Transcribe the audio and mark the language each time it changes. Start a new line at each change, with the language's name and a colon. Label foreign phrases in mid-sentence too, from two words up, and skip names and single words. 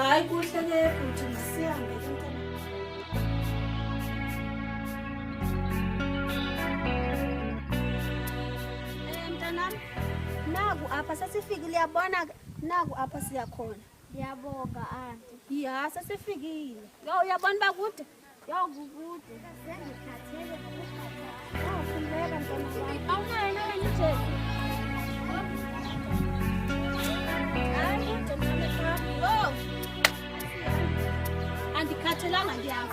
Xhosa: Hayi kuhle ke bhuti ndisihambe mntana. Mntanami, naku apha sesifikile uyabona naku apha siya khona. Ndiyabonga anti. Ya sesifikile. Yo uyabona bakude? Yo kukude. Sengikhathele ukukhathala. Khuleka mntwana wami. Awunayo na wena ijezi? Andikhathelanga ndiyapha.